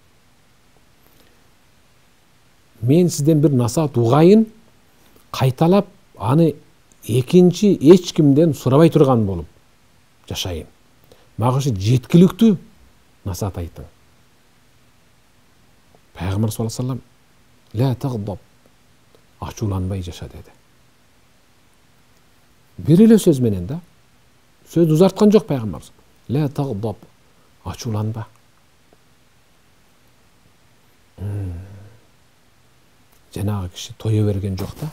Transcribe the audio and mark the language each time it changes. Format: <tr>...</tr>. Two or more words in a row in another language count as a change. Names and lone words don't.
<ky>Мен сизден бир насаат угайын, кайталап аны экинчи эч кимден сурабай турган болуп жашайын. Мага ушу жеткиликтүү насаат айтың." Пайгамбар</ky> <ar>صلى الله عليه وسلم "لا تغضب",</ar> <ky>ачууланбай жаша деди. Бир эле сөз менен да, сөз узарткан жок пайгамбар.</ky> <ar>"لا تغضب",</ar> <ky>ачууланба. Жанагы киши тое берген жок да.</ky>